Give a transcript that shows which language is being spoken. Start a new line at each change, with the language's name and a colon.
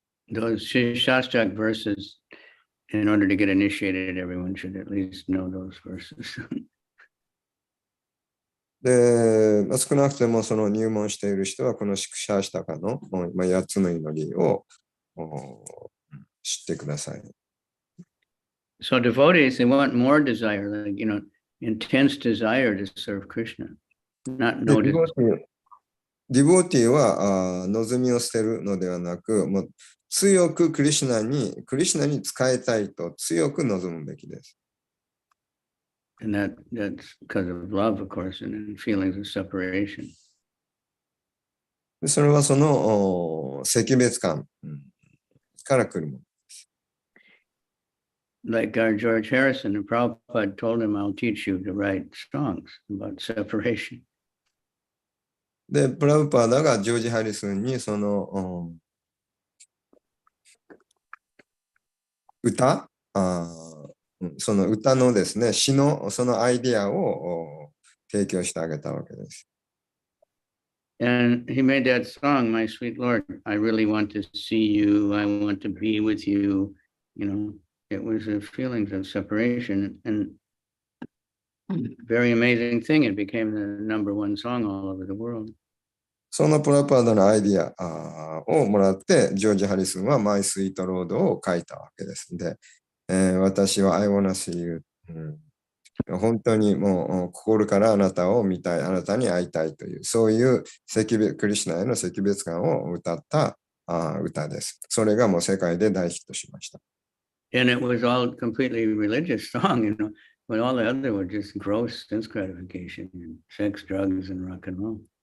English: Those Shastrak verses, in order to get initiated, everyone should at least know those verses.
Japanese: で、少なくともその入門している人はこのシクシャシタカの8つの祈りを知ってください。
English: So devotees, they want more desire, like, intense desire to serve Krishna, not no desire.
Japanese: ディボーティーは望みを捨てるのではなく、もう強くクリシュナに仕えたいと強く望むべきです。
English: And that's because of love, of course, and feelings of separation.
Japanese: それはその惜別感から来るもの。
English: Like our George Harrison, and Prabhupada told him, I'll teach you to write songs about separation.
Japanese: で、プラブパーダがジョージ・ハリスンにその歌その歌のですね、詩のそのアイディアを提供してあげたわけです。
English: And he made that song, My Sweet Lord, I really want to see you, I want to be with you. It was a feelings of separation, and very amazing thing. It became the #1 song all over the world.
Japanese: そのプラパーダのアイディアをもらって、ジョージ・ハリスンはマイ・スイート・ロードを書いたわけですので、私は
English: I wanna see you、
Japanese: 本当にもう心からあなたを見たい、あなたに会いたいという、そういうクリシュナへの惜別感を歌った歌です。それがもう世界で大ヒットしました。
English: And it was all completely religious song, but all the other were just gross sense gratification and sex, drugs, and rock and roll.